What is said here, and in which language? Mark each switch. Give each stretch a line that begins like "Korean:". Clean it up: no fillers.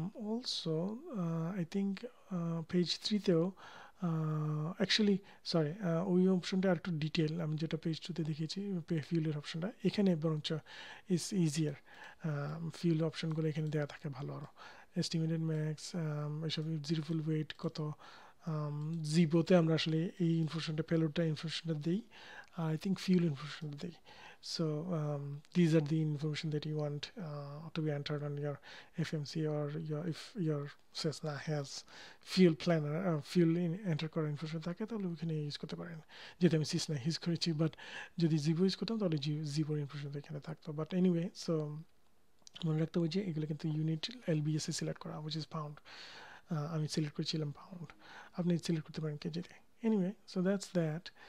Bangla: Also I think page 3 তেও actually sorry ওই অপশনটা আর একটু ডিটেল আমি যেটা পেজ 2 তে দেখিয়েছি ফিউলের অপশনটা, এখানে বরঞ্চ ইজ ইজিয়ার। ফিউল অপশনগুলো এখানে দেওয়া থাকে ভালো, আরও এস্টিমেটেড ম্যাক্স, এসব জিরো ফুল ওয়েট কত। জিবোতে আমরা আসলে এই ইনফরমেশনটা পেলোডটা ইনফরমেশনটা দিই, আই থিঙ্ক ফিউল ইনফরমেশনটা দিই।
English: So these are the information that you want to be entered on your FMC, or if your Cessna has fuel planner, fuel enter
Bangla: করার ইনফরমেশন থাকে তাহলে ওখানে ইউজ করতে পারেন। যেহেতু আমি Cessna ইউজ করেছি, বাট যদি জিবো ইউজ করতাম তাহলে জিবোর ইনফরমেশন এখানে থাকতো। বাট এনিওয়ে, সো মনে রাখতে হবে যে এগুলো কিন্তু ইউনিট LBS সিলেক্ট করা,
English: which is pound।
Bangla: আমি সিলেক্ট করেছিলাম পাউন্ড, আপনি সিলেক্ট করতে পারেন কেজিতে।
English: Anyway, so that's that.